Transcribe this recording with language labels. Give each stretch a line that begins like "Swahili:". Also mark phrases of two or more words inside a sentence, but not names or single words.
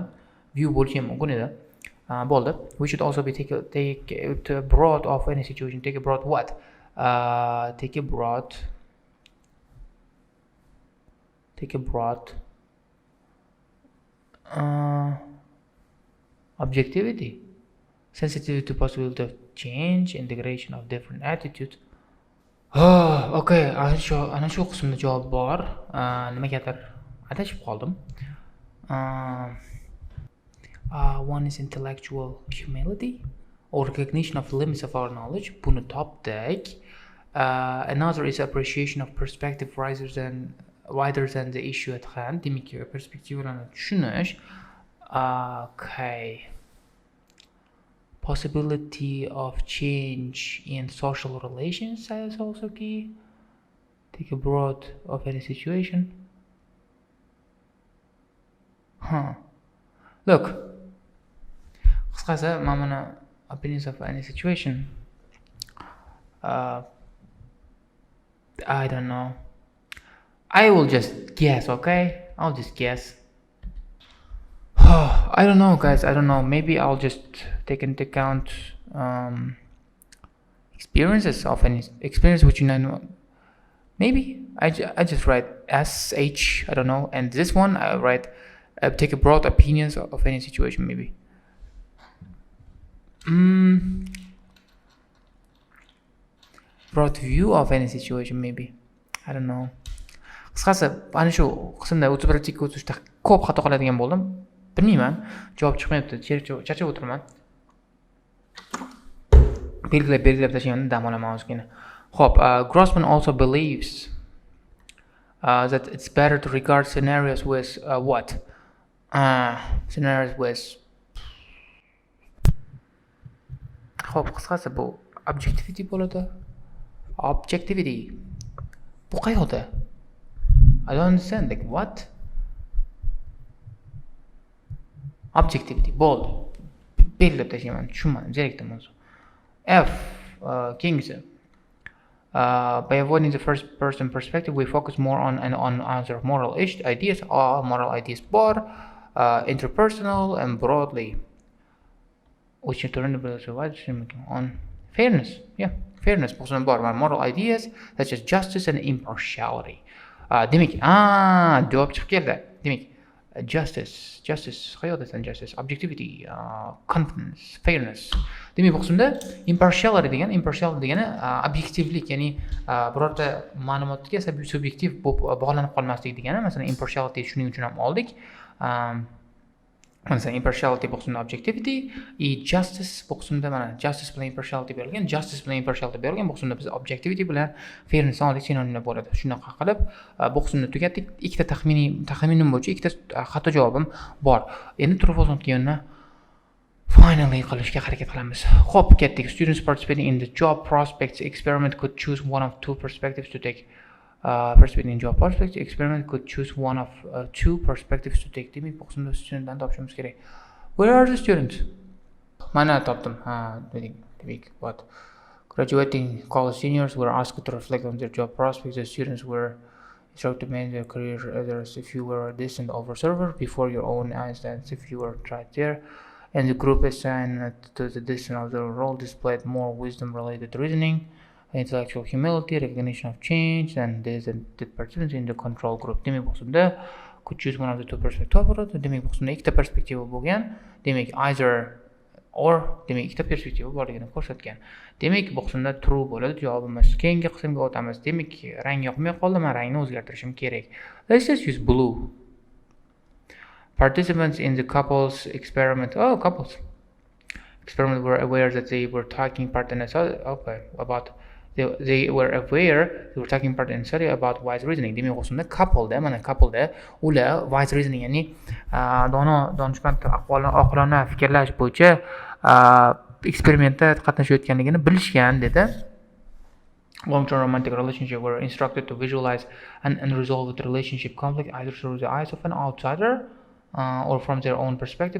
Uzbek: View bo'lishi ham mumkin edi. Bo'ldi.
English: We should also be take broad of any situation. Take a broad what? Take a broad objectivity, sensitivity to possibility of change, integration of different attitudes.
Uzbek: Okay, ana shu qismda javob bor. Nimagadir adashib qoldim.
English: One is intellectual humility or recognition of the limits of our knowledge.
Uzbek: Buni topdik.
English: Another is appreciation of perspective wider than the issue at hand.
Uzbek: Demak, perspektivalarni tushunish. Okay.
English: Possibility of change in social relations is also key. Take a broad of any situation. Look.
Uzbek: Qisqasi, mana
English: opinions of any situation. I don't know. I will just guess, okay? I'll just guess. I don't know, guys. I don't know. Maybe I'll just take into account experiences of any experience which you know. Maybe I just write SH. I don't know. And this one I write take a broad opinions of any situation. Maybe. Broad view of any situation. Maybe. I don't know.
Uzbek: Qisqasi, ana shu qismda o'tibirlikka o'tishda ko'p xato qiladigan bo'ldim. Bilmayman, javob chiqmayapti. Charchab o'tiraman. Belgilab tashlayman, dam olaman ozgina.
English: Xo'p, Grossman also believes that it's better to regard scenarios with what? Scenarios with
Uzbek: Xo'p, qisqasi bu objectivity bo'ladi. Objectivity. Bu qayerda?
English: I don't understand. Like what? Objectivity. Bold.
Uzbek: Belgilab tashlayman. Tushunmadim. Zerikdim o'zi. F. King's.
English: By avoiding the first person perspective, we focus more on answer moral ideas or moral ideas bor, interpersonal and broadly. Which in turn on fairness. Yeah, fairness. Moral ideas such as justice and impartiality.
Uzbek: Demak, javob chiqib keldi. Demak, justice, qayerdasan justice, objectivity, confidence, fairness. Demak, bu qismda impartiality degani obyektivlik, ya'ni birorta ma'lumotga subyektiv bog'lanib qolmaslik degani. Masalan, impartiality shuning uchun ham oldik. Masalan, impartiality bu qismda objectivity, justice bu qismda mana justice bilan impartiality berilgan, bu qismda biz objectivity bilan fairness oldik, sinonimlar bo'ladi. Shunaqa qilib bu qismni tugatdik. Ikkita taxminim bo'yicha ikkita xato javobim bor. Endi
English: true false
Uzbek: yo'lni finally qilishga harakat qilamiz. Xo'p, ketdik.
English: Students participating in the job prospects experiment could choose one of two perspectives to take. Participating in job prospects experiment could choose one of two perspectives to take.
Uzbek: Demak, bu qismda studentlarni topishimiz kerak.
English: Where are the students?
Uzbek: Mana topdim. Demak,
English: what? Graduating college seniors were asked to reflect on their job prospects. The students were Instruct to manage your career others if you were a distant observer before your own eyes, that's if you were right there. And the group assigned to the distant observer role displayed more wisdom-related reasoning, intellectual humility, recognition of change, and there's a participants in the control group.
Uzbek: Demek bo'lsa,
English: could choose one of the two perspectives.
Uzbek: Demek bo'lsa, ikkita perspektiva bo'lgan. Demek
English: either or
Uzbek: demek ikkita perspektiva borligini ko'rsatgan. Demek bo'lsa, true bo'ladi javobimiz. Keyingi qismga o'tamiz. Demek rang yoqmay qoldi, men rangni o'zgartirishim kerak.
English: Let's just use blue. Participants in the couples experiment. Couples experiment were aware that they were taking part in a study about they were aware they were taking part in a study about wise reasoning.
Uzbek: Demek bo'lsa, couple'da ular
English: wise reasoning,
Uzbek: ya'ni donishmand oqilona fikrlash bo'yicha eksperimentda qatnashayotganligini bilishgan dedi.
English: Long-term romantic relationship were instructed to visualize an unresolved relationship conflict either through the eyes of an outsider or from their own perspective.